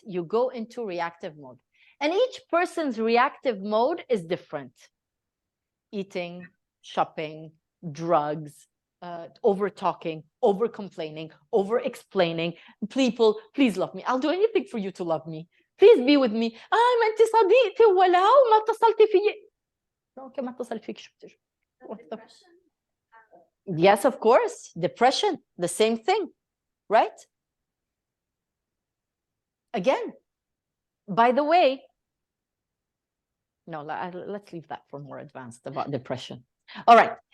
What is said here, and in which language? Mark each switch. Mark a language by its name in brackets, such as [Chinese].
[English] You go into reactive mode. And each person's reactive mode is different. Eating, shopping, drugs, over-talking, over-complaining, over-explaining. People, please love me. I'll do anything for you to love me. Please be with me. [Arabic] ما انت صديقتي ولو ما اتصلتي فيي. اوكي ما اتصل فيك شو بتجي. [English] Yes, of course. Depression, the same thing, right? Again, by the way, no, let's leave that for more advanced about depression. All right.